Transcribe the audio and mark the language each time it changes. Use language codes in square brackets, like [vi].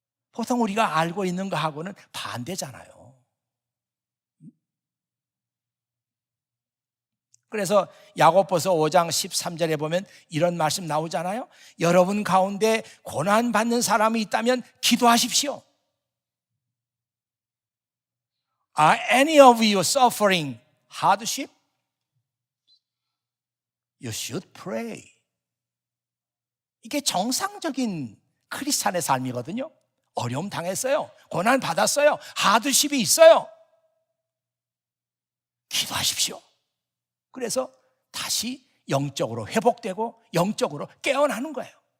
[ko] 보통 우리가 알고 있는 거하고는 반대잖아요. 그래서 야고보서 5장 13절에 보면 이런 말씀 나오잖아요. 여러분 가운데 고난받는 사람이 있다면 기도하십시오. [en] Are any of you suffering hardship? You should pray. [ko] 이게 정상적인 크리스찬의 삶이거든요. 어려움 당했어요. 고난 받았어요. 하드십이 있어요. 기도하십시오. 그래서 다시 영적으로 회복되고 영적으로 깨어나는 거예요.